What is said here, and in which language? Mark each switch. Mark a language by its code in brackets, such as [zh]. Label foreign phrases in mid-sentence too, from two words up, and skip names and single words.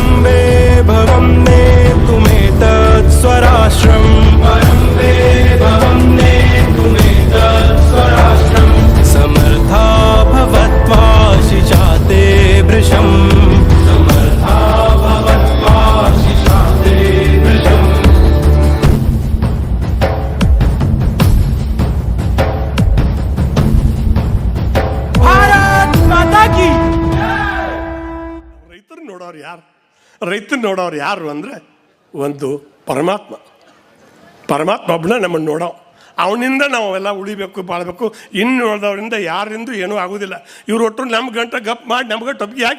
[sa] वैभवं नेतुमेतत् स्वराष्ट्रम् परं वैभवं नेतुमेतत् स्वराष्ट्रम् समर्था भवत्वाशिषा ते भृशम् समर्था भवत्वाशिषा ते भृशम् [hi] भारत माता की [kn] ರೈತರು ನೋಡೋರು ಯಾರು ರೈತರು ನೋಡೋರು ಯಾರು ಅಂದರೆ ಒಂದು ಪರಮಾತ್ಮ ಒಬ್ಬನ ನಮ್ಮನ್ನು ನೋಡೋ ಅವನಿಂದ ನಾವು ಎಲ್ಲ ಉಳಿಬೇಕು ಬಾಳಬೇಕು ಇನ್ನು ನೋಡಿದವರಿಂದ ಯಾರಿಂದೂ ಏನೂ ಆಗೋದಿಲ್ಲ ಇವ್ರು ಒಟ್ಟು ನಮ್ಮ ಗಂಟೆ ಗಪ್ ಮಾಡಿ ನಮ್ಗೆ ಟೊಪ್ಪಿಗೆ ಹಾಕಿ